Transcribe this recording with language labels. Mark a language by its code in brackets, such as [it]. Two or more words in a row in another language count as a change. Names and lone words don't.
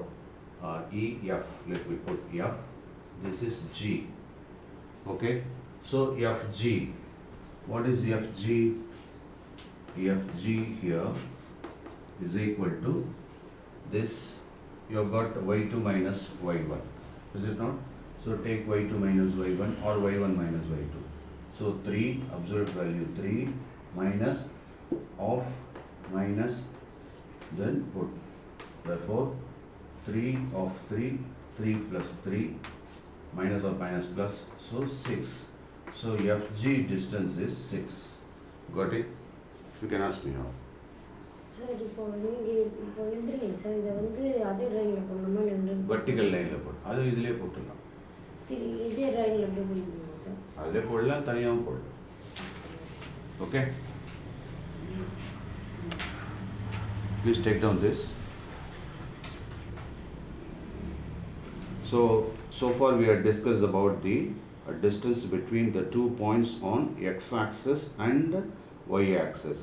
[en] EF. Let me put F. This is G. Okay? So, FG. What is FG? FG here is equal to this. You have got y2 minus y1. Is it not? So take y2 minus y1 or y1 minus y2. So 3, absolute value 3, minus of minus, then put. Therefore 3 of 3, 3 plus 3, minus of minus plus, so 6. So FG distance is 6. Got it? You can ask me now. [ta] சார் இப்போ நீங்கள் இப்போ எழுதுறீங்க சார், இதை வந்து அதே லைனில் போடணுமா இல்லை [en] vertical line [ta] போட்டு அது இதிலே போட்டுடலாம். இதே லைனில் எப்படி போயிருக்கீங்க சார்? அதிலே போடலாம், தனியாகவும் போடலாம். [en] ஓகே, please take down this. So far we have discussed about the distance between the 2 points on x-axis and y-axis.